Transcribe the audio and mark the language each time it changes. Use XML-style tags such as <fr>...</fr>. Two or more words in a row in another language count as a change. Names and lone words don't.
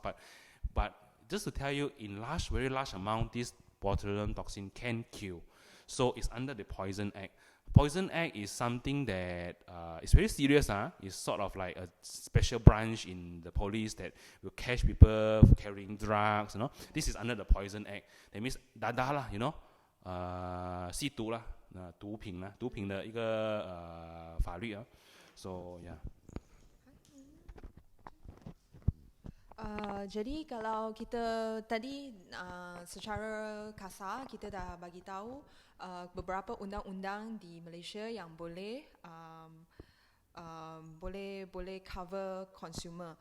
<en>But just to tell you, in very large amount, this botulinum toxin can kill. So it's under the Poison Act. Poison Act is something that is very serious. It's sort of like a special branch in the police that will catch people for carrying drugs. This is under the Poison Act. That means</en> <ms>dadah lah,</ms> <zh>吸毒啦，毒品的一个法律啊。</zh> <en>So yeah.</en> <ms>Jadi kalau kita tadi secara kasar kita dah bagi tahu beberapa undang-undang di Malaysia yang boleh</ms> <en>cover consumer.</en>